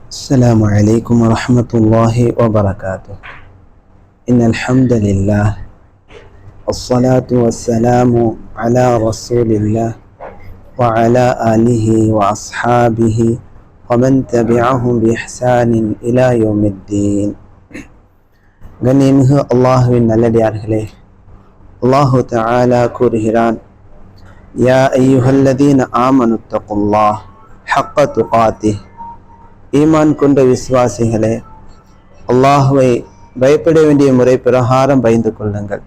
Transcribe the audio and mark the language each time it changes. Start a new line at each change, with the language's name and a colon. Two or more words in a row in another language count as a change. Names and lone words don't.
Arabic: السلام عليكم ورحمة الله وبركاته. إن الحمد لله والصلاة والسلام على رسول الله وعلى آله وأصحابه ومن تبعهم بإحسان إلى يوم الدين.
Tamil: கண்ணியமிகு அல்லாஹுவின் நல்லடியார்களே,
Arabic: الله تعالى
Tamil: கூறுகிறான்,
Arabic: يا أيها الذين آمنوا اتقوا الله حق تقاته.
Tamil: ஈமான் கொண்ட விசுவாசிகளே, அல்லாஹுவை பயப்பட வேண்டிய முறை பிரகாரம் பயந்து கொள்ளுங்கள்.